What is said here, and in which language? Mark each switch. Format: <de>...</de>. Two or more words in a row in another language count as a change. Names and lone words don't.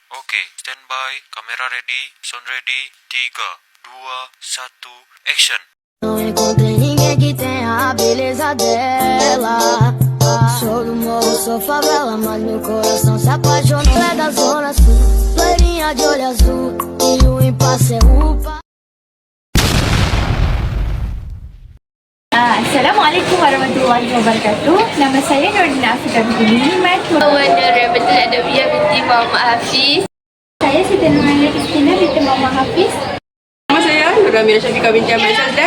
<en>Oke, standby, kamera ready, sound ready, 3, 2, 1, action.</en> <pt>Não encontrei ninguém que tenha a beleza dela. Sou do morro, sou favela, mas meu coração se apaixonou. Ela é da zona sul, loirinha de olho azul, e o impasse é upa.</pt> <ar>السلام عليكم ورحمة الله وبركاته.</ar> <ms>Nama saya Nordina Afrika binti Iman. Warahmatullahi Adawiyah binti Muhammad Hafiz. Saya Siti Nurhaliza Kristina binti Muhammad Hafiz. Nama saya Nurhaliza Syafiqah binti Ahmad Syazlam.</ms>